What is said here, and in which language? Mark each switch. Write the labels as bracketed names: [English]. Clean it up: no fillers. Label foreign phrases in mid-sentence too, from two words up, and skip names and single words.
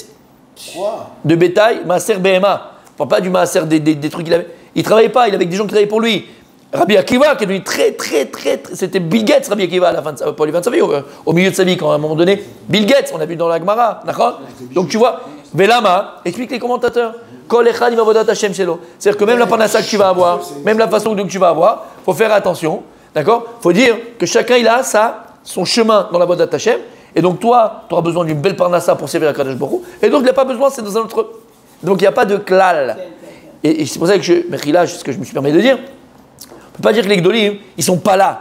[French] Quoi? De bétail, maaser BMA. Enfin, pas du maaser des trucs qu'il avait. Il ne travaillait pas, il avait des gens qui travaillaient pour lui. Rabbi Akiva, qui est devenu très. C'était Bill Gates, Rabbi Akiva, à la fin de pas les fin de sa vie, au milieu de sa vie, quand à un moment donné, Bill Gates, on l'a vu dans la Gemara, d'accord? Donc tu vois, Velama, explique les commentateurs. [Hebrew] כל אחד עם עבודת השם שלו. [French] C'est-à-dire que même la panassa que tu vas avoir, même la façon dont tu vas avoir, il faut faire attention, d'accord? Il faut dire que chacun, il a son chemin dans la [Hebrew] עבודת השם. [French] Et donc toi, tu auras besoin d'une belle parnassa pour servir à Kadosh Baruch Hu. Et donc il n'y a pas besoin, c'est dans un autre. Donc il n'y a pas de klal. Et c'est pour ça que mais ce que je me suis permis de dire, on ne peut pas dire que les Gdolim, ils ne sont pas là.